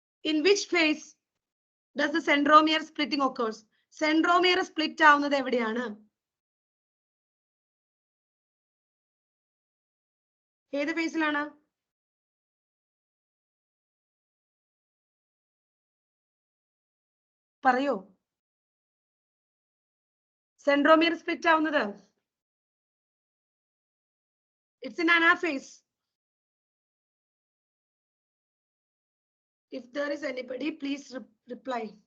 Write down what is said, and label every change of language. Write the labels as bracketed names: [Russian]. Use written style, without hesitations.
[English] In which phase does the centromere splitting occurs? [Malayalam] Centromere split ആവുന്നത് എവിടെയാണ്? ഏത് ഫേസിലാണ്? പറയോ. സെൻട്രോമിയർ സ്പ്ലിറ്റ് ആവുന്നത് [English] It's in anaphase. If there is anybody, please reply.